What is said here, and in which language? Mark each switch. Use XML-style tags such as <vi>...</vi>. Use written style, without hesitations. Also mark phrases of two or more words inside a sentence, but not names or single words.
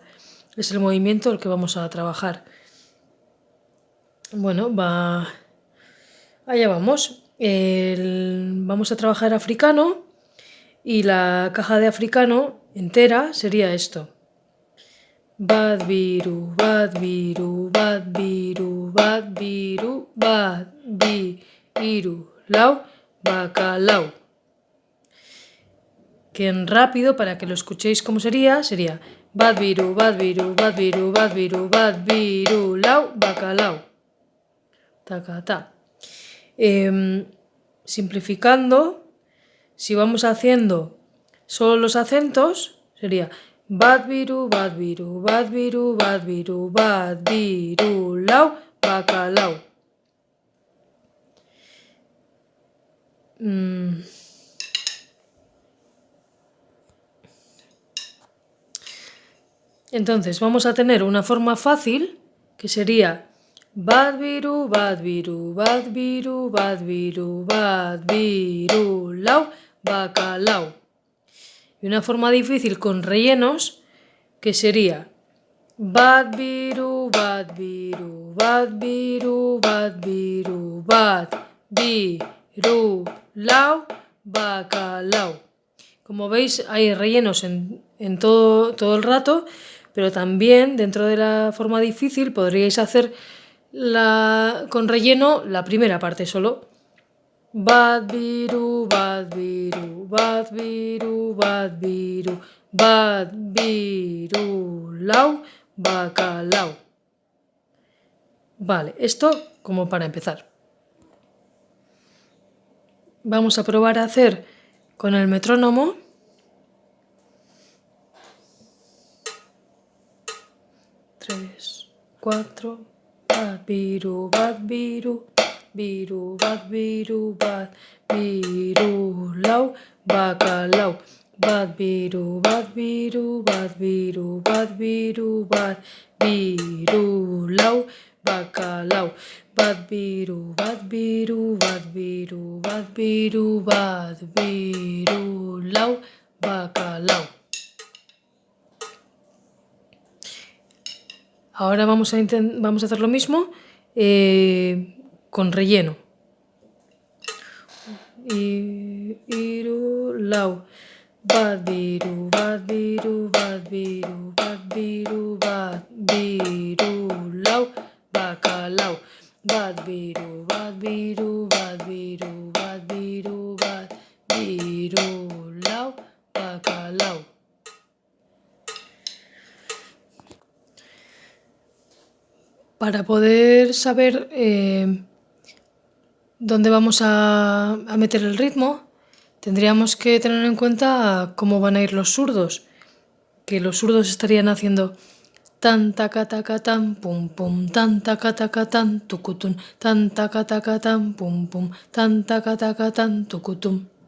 <es>Es el movimiento el que vamos a trabajar. Bueno, allá vamos. Vamos a trabajar africano y la caja de africano entera sería esto. Bad biru, bad biru, bad biru, bad biru, bad biru, lau, bacalao. Que en rápido, para que lo escuchéis como sería bad biru, bad biru, bad biru, bad biru, bad biru, lau, bacalao. Tacata. Simplificando, si vamos haciendo solo los acentos, sería bad biru, bad biru, bad biru, bad biru, bad biru, lau, bacalao. Entonces vamos a tener una forma fácil que sería bad biru, bad biru, bad biru, bad biru, bad biru, lau, bacalao. Y una forma difícil con rellenos que sería bad biru, bad biru, bad biru, bad biru, bad biru, lau, bacalao. Como veis hay rellenos en todo el rato, pero también dentro de la forma difícil podríais hacer con relleno la primera parte solo. Bad biru, bad biru, bad biru, bad biru, bad biru, lau, bacalao. Vale, esto como para empezar. Vamos a probar a hacer con el metrónomo. Tres, cuatro, bad biru, bad biru, biru, bad biru, bad biru, lau, bacalao. Bad biru, bad biru, bad biru, bad biru, bad biru, lau, bacalao. Bad biru, bad biru, bad biru, bad biru, bad biru, lau, bacalao. Ahora vamos a hacer lo mismo con relleno. Iru, lau. Bad biru, bad biru, bad biru, bad biru, bad biru, lau, bacalao. Bad biru, bad biru, bad biru, bad biru, bad biru, lau, bacalao. Para poder saber dónde vamos a meter el ritmo, tendríamos que tener en cuenta cómo van a ir los zurdos, que los zurdos estarían haciendo tan taca taca tan pum pum, tan taca taca tan tucutum, tan taca taca tan pum pum, tan taca taca tan tucutum.</es>